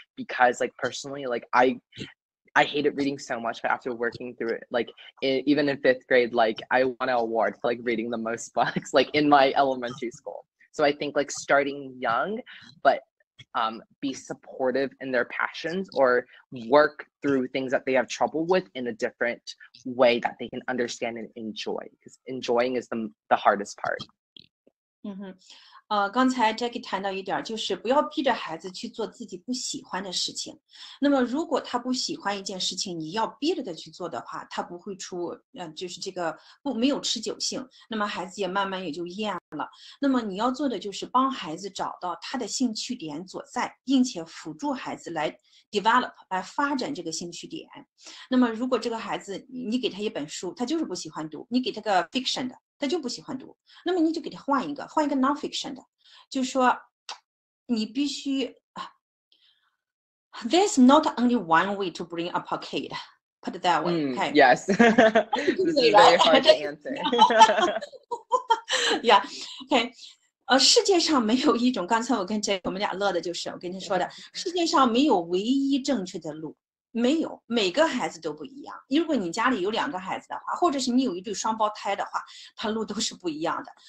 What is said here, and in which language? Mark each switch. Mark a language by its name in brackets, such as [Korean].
[English] Because like personally, like I hated reading so much, but after working through it, like even in 5th grade, like I won an award for like reading the most books like in my elementary school. So I think like starting young, but be supportive in their passions, or work through things that they have trouble with in a different way that they can understand and enjoy, because enjoying is the hardest part. [Chinese] 刚才 Jacky 谈到一点，就是不要逼着孩子去做自己不喜欢的事情。那么如果他不喜欢一件事情，你要逼着他去做的话，他不会出就是这个没有持久性，那么孩子也慢慢也就厌了。那么你要做的就是帮孩子找到他的兴趣点所在，并且辅助孩子来 develop 来发展这个兴趣点。那么如果这个孩子你给他一本书，他就是不喜欢读，你给他个 fiction 的，他就不喜欢读，那么你就给他换一个 non-fiction 的，就是说你必须 [English] there's not only one way to bring up a kid, put it that way. Okay. Yes. This is very hard to answer. Yeah. Okay. [Chinese] 世界上没有一种，刚才我跟我们俩乐的就是，我跟你说的，世界上没有唯一正确的路，没有，每个孩子都不一样。如果你家里有2个孩子的话，或者是你有一对双胞胎的话，他路都是不一样的。